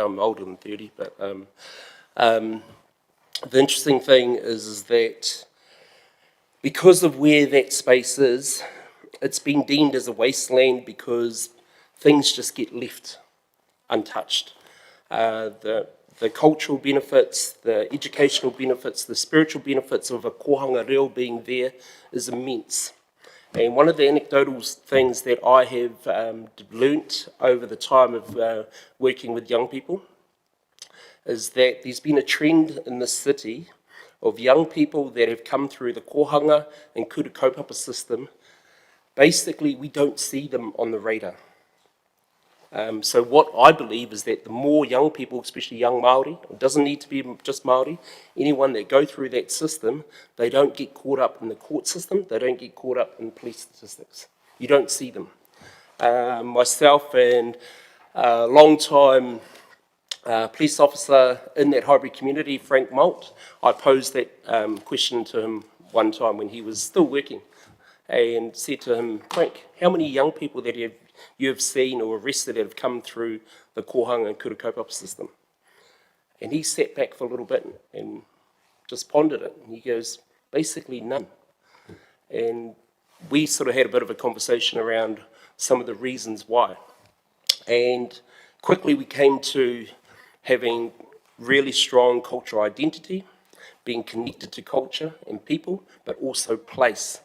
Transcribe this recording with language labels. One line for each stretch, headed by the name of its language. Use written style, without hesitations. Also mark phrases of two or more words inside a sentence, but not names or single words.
English: I'm older than 30, but the interesting thing is that Because of where that space is, it's been deemed as a wasteland because things just get left untouched. The cultural benefits, the educational benefits, the spiritual benefits of a
Māori: kohanga reo
English: being there is immense. And one of the anecdotal things that I have learnt over the time of working with young people is that there's been a trend in this city of young people that have come through the kohanga and
Māori: kura kaupapa
English: system. Basically, we don't see them on the radar. So what I believe is that the more young people, especially young Māori, it doesn't need to be just Māori, anyone that go through that system, they don't get caught up in the court system, they don't get caught up in police statistics. You don't see them. Myself and a long-time police officer in that Highbury community, Frank Malt, I posed that question to him one time when he was still working and said to him, Frank, how many young people that you have seen or arrested that have come through the kohanga and
Māori: kura kaupapa
English: system? And he sat back for a little bit and just pondered it. And he goes, basically none. And we sort of had a bit of a conversation around some of the reasons why. And quickly we came to having really strong cultural identity, being connected to culture and people, but also place.